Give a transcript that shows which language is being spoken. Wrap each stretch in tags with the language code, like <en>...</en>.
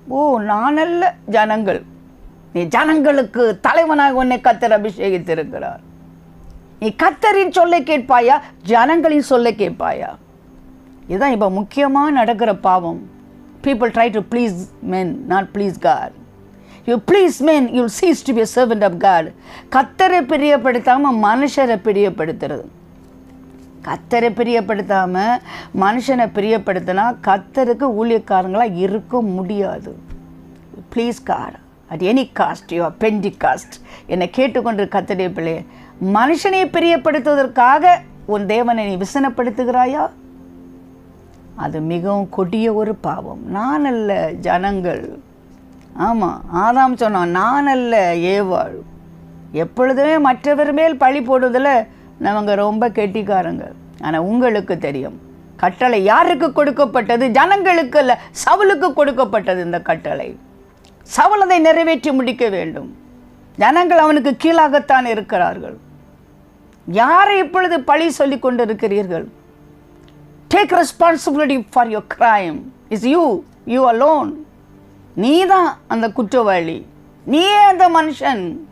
<ta>ஓ, நானல்ல ஜனங்கள், நீ ஜனங்களுக்கு தலைவனாக உன்னை கர்த்தர் அபிஷேகித்திருக்கிறார். நீ கர்த்தரின் சொல்லை கேட்பாயா, ஜனங்களின் சொல்லை கேட்பாயா? இதுதான் இப்போ முக்கியமாக நடக்கிற பாவம்.</ta> <en>People try to please men, not please God. You please men, you'll cease to be a servant of God.</en> <ta>கர்த்தரை பிரியப்படுத்தாமல் மனுஷரை பிரியப்படுத்துறது. கர்த்தரை பிரியப்படுத்தாமல் மனுஷனை பிரியப்படுத்தினா கர்த்தருக்கு ஊழியக்காரங்களாக இருக்க முடியாது.</ta> <en>Please God at any cost. You are Pentecost.</en> <ta>என்னை கேட்டுக்கொண்டு கர்த்தருடைய பிள்ளையே, மனுஷனை பிரியப்படுத்துவதற்காக உன் தேவனை நீ விசனப்படுத்துகிறாயா? அது மிகவும் கொடிய ஒரு பாவம். நான் அல்ல, ஜனங்கள். ஆமாம், ஆதாம் சொன்னான், நான் அல்ல, ஏவாள். எப்பொழுதுமே மற்றவர் மேல் பழி போடுவதில் நம்ம ரொம்ப கெட்டிக்காரங்க. ஆனால் உங்களுக்கு தெரியும் கட்டளை யாருக்கு கொடுக்கப்பட்டது? ஜனங்களுக்கு அல்ல, சவுலுக்கு கொடுக்கப்பட்டது இந்த கட்டளை. சவுல் அதை நிறைவேற்றி முடிக்க வேண்டும். ஜனங்கள் அவனுக்கு கீழாகத்தான் இருக்கிறார்கள். யாரை இப்பொழுது பழி சொல்லி கொண்டிருக்கிறீர்கள்?</ta> <en>Take responsibility for your crime. It's you alone.</en> <ta>நீதான் அந்த குற்றவாளி, நீயே அந்த மனுஷன்.</ta>